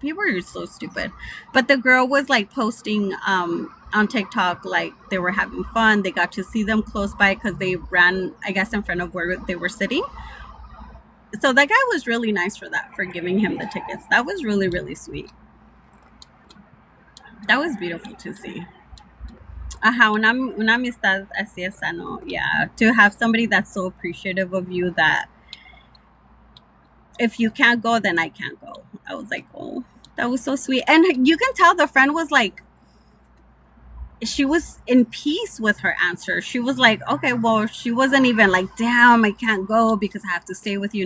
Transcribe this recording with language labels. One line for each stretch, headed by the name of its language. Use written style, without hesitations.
English: People are so stupid. But the girl was like posting on TikTok, like they were having fun. They got to see them close by because they ran, I guess, in front of where they were sitting. So that guy was really nice for that, for giving him the tickets. That was really sweet. That was beautiful to see.
Spanish: Ajá, una amistad así es sano.
English: Yeah, to have somebody that's so appreciative of you that if you can't go, then I can't go. I was like, oh, that was so sweet. And you can tell the friend was like, she was in peace with her answer. She was like, okay, well, she wasn't even like, damn, I can't go because I have to stay with you.